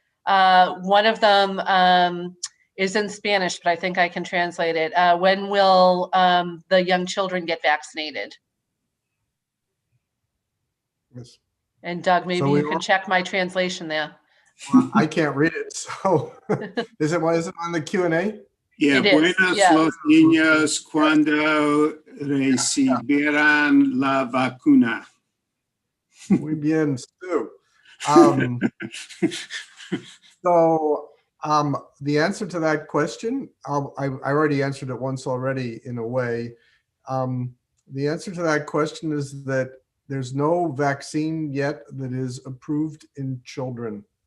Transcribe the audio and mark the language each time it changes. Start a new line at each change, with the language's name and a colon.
English: One of them is in Spanish, but I think I can translate it. When will the young children get vaccinated? Yes. And Doug, maybe you can check my translation there. Well, I can't read it, so is it on the Q&A?
Spanish: Yeah, buenos los niños cuando recibirán la vacuna. Muy bien, Stu.
English: So the answer to that question, I already answered it once already in a way. The answer to that question is that there's no vaccine yet that is approved in children.